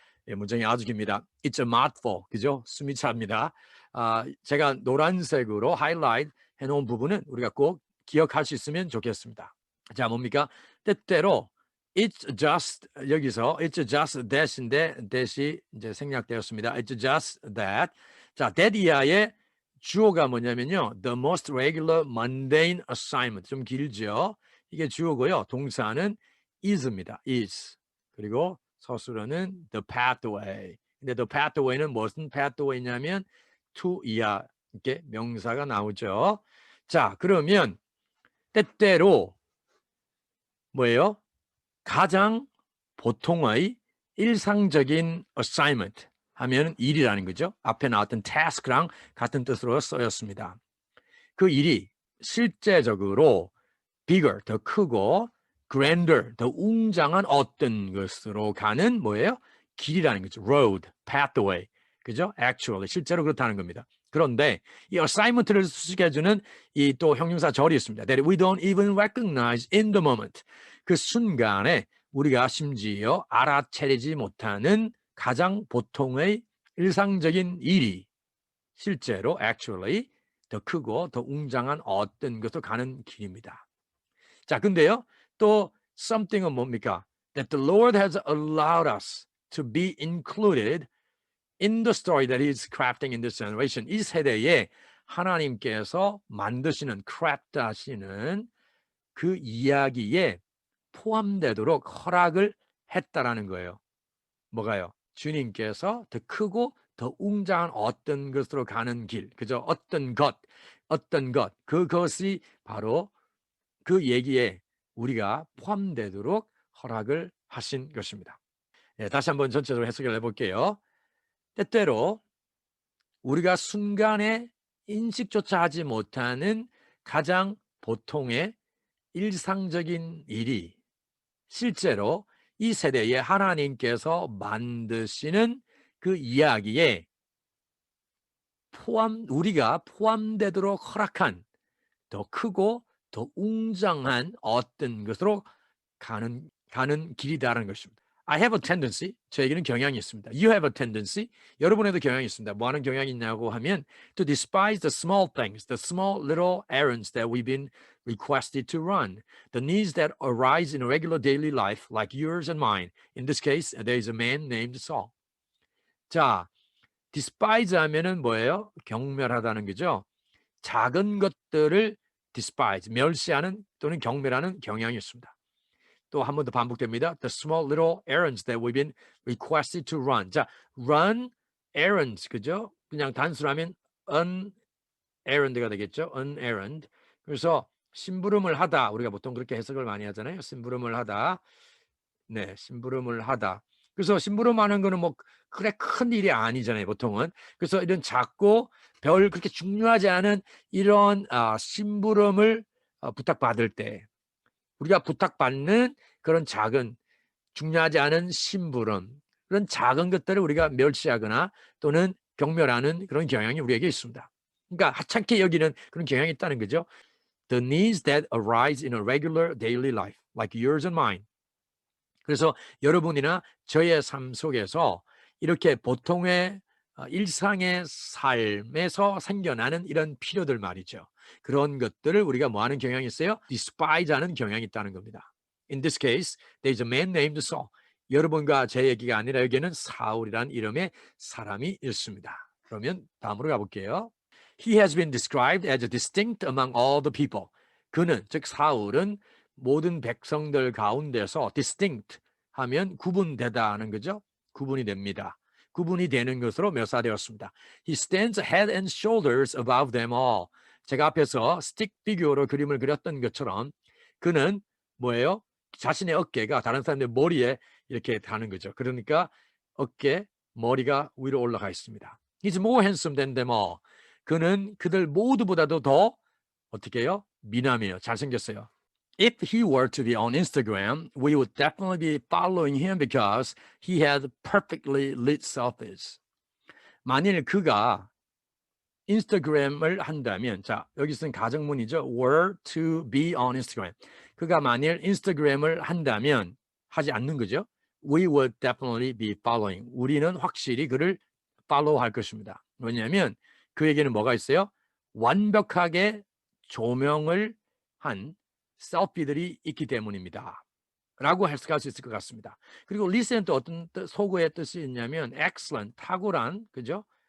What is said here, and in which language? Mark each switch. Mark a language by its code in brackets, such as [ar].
[ko] 예, 문장이 아주 깁니다. [en] It's a mouthful. [ko] 그죠? 숨이 찹니다. 제가 노란색으로 하이라이트 해놓은 부분은 우리가 꼭 기억할 수 있으면 좋겠습니다. 자, 뭡니까? 때때로 It's just 여기서 [en] It's just that [ko] 인데 that이 이제 생략되었습니다. [en] It's just that. [ko] 자, that 이하의 주어가 뭐냐면요. [en] The most regular mundane assignment. [ko] 좀 길죠? 이게 주어고요. 동사는 is입니다. is. 그리고 서술어는 the pathway. 근데 the pathway는 무슨 pathway냐면 to 이하 이렇게 명사가 나오죠. 자, 그러면 때때로 뭐예요? 가장 보통의 일상적인 assignment 하면 일이라는 거죠. 앞에 나왔던 task랑 같은 뜻으로 쓰였습니다. 그 일이 실제적으로 bigger, 더 크고 grander, 더 웅장한 어떤 것으로 가는 뭐예요? 길이라는 거죠. road, pathway. 그죠? actually, 실제로 그렇다는 겁니다. 그런데 이 assignment를 수식해주는 이 또 형용사 절이 있습니다. [en] That we don't even recognize in the moment. [ko] 그 순간에 우리가 심지어 알아채리지 못하는 가장 보통의 일상적인 일이 실제로 actually 더 크고 더 웅장한 어떤 것으로 가는 길입니다. 자, 근데요, 또 something은 뭡니까? [en] That the Lord has allowed us to be included in the story that He's crafting in this generation. [ko] 이 세대에 하나님께서 만드시는, craft하시는 그 이야기에 포함되도록 허락을 했다라는 거예요. 뭐가요? 주님께서 더 크고 더 웅장한 어떤 것으로 가는 길, 그죠? 어떤 것, 그것이 바로 그 얘기에 우리가 포함되도록 허락을 하신 것입니다. 예, 다시 한번 전체적으로 해석을 해볼게요. 때때로 우리가 순간에 인식조차 하지 못하는 가장 보통의 일상적인 일이 실제로 이 세대에 하나님께서 만드시는 그 이야기에 우리가 포함되도록 허락한 더 크고 더 웅장한 어떤 것으로 가는 길이다라는 것입니다. [en] I have a tendency, [ko] 저에게는 경향이 있습니다. [en] You have a tendency, [ko] 여러분에도 경향이 있습니다. 뭐 하는 경향이 있냐고 하면 [en] to despise the small things, the small little errands that we've been requested to run, the needs that arise in regular daily life like yours and mine. In this case, there is a man named Saul. [ko] 자, despise 하면은 뭐예요? 경멸하다는 거죠. 작은 것들을 despise, 멸시하는 또는 경멸하는 경향이 있습니다. 또 한 번 더 반복됩니다. [en] The small little errands that we've been requested to run. [ko] 자, run errands, 그죠? 그냥 단순하면 an errand가 되겠죠. an errand. 그래서 심부름을 하다. 우리가 보통 그렇게 해석을 많이 하잖아요. 심부름을 하다. 네, 심부름을 하다. 그래서 심부름하는 거는 뭐 그래 큰 일이 아니잖아요, 보통은. 그래서 이런 작고 별 그렇게 중요하지 않은 이런 심부름을 부탁받을 때 우리가 부탁받는 그런 작은 중요하지 않은 심부름, 그런 작은 것들을 우리가 멸시하거나 또는 경멸하는 그런 경향이 우리에게 있습니다. 그러니까 하찮게 여기는 그런 경향이 있다는 거죠. [en] The needs that arise in a regular daily life, like yours and mine. [ko] 그래서 여러분이나 저의 삶 속에서 이렇게 보통의 일상의 삶에서 생겨나는 이런 필요들 말이죠. 그런 것들을 우리가 뭐 하는 경향이 있어요? despise하는 경향이 있다는 겁니다. [en] In this case, there is a man named Saul. [ko] 여러분과 제 얘기가 아니라 여기에는 사울이라는 이름의 사람이 있습니다. 그러면 다음으로 가볼게요. [en] He has been described as distinct among all the people. [ko] 그는, 즉 사울은 모든 백성들 가운데서 distinct 하면 구분되다는 거죠. 구분이 됩니다. 구분이 되는 것으로 묘사되었습니다. [en] He stands head and shoulders above them all. [ko] 제가 앞에서 스틱 피규어로 그림을 그렸던 것처럼 그는 뭐예요? 자신의 어깨가 다른 사람의 머리에 이렇게 다는 거죠. 그러니까 어깨, 머리가 위로 올라가 있습니다. [en] He's more handsome than them all. [ko] 그는 그들 모두보다도 더 어떻게 해요? 미남이에요. 잘생겼어요. [en] If he were to be on Instagram, we would definitely be following him because he has perfectly lit selfies. [ko] 만일 그가 인스타그램을 한다면, 자, 여기 쓴 가정문이죠. [en] were to be on Instagram. [ko] 그가 만일 인스타그램을 한다면, 하지 않는 거죠. [en] We would definitely be following. [ko] 우리는 확실히 그를 follow할 것입니다. 왜냐하면 그에게는 뭐가 있어요? 완벽하게 조명을 한 셀피들이 있기 때문입니다. 라고 해석할 수 있을 것 같습니다. 그리고 리스는 또 어떤 소고의 뜻이 있냐면 excellent, 탁월한, 그죠?